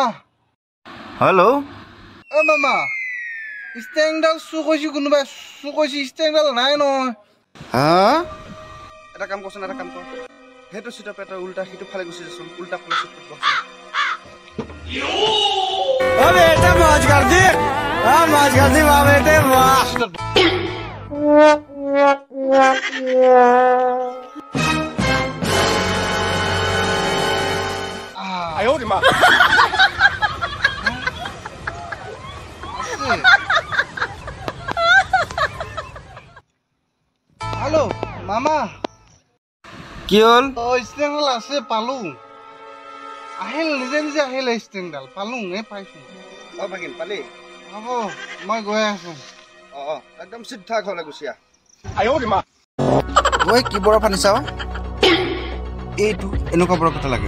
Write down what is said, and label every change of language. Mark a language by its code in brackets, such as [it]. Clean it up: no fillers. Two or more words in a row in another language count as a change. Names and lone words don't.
[as] হেল্ল' মামা ষ্টেংডাল চুৰ কৰিছে কোনোবাই চুৰ কৰিছে ষ্টেংডাল নাই নহয় হা এটা কাম কৰচোন এটা কাম কৰ সেইটো চিটৰ পৰা তই উল্টা সিটো ফালে গুচি যাচোন উল্টা ফালে চিট বহচোন [hi] बेटा मौज कर दी वाह बेटे वाह आयो रे मां हेलो मामा [as] কি হ'ল ষ্টেংডাল আছে পালো আহিল নিজে নিজে আহিল ষ্টেংডাল পালো পাইছো ভাগিন পালি হ'ব মই গৈ আছো একদম চিধা ঘৰলৈ গুচি আহ ঐ কি বৰফ আনিছা এইটো এনেকুৱা বৰফ এটা লাগে